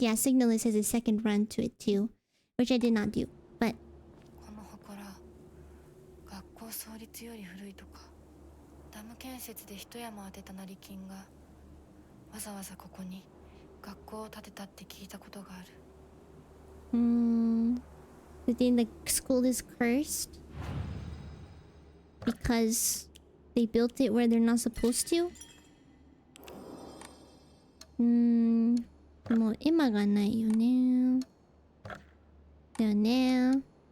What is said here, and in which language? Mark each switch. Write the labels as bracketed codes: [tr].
[en] Yeah, Signalis has a second run to it too. Which I did not do, but... [ja] この祠、学校創立より古いとか、ダム建設で一山当てた成金が、わざわざここに学校を建てたって聞いたことがある。 [en] You think the school is cursed? Because they built it where they're not supposed to? [ja] もう今がないよね。だよね。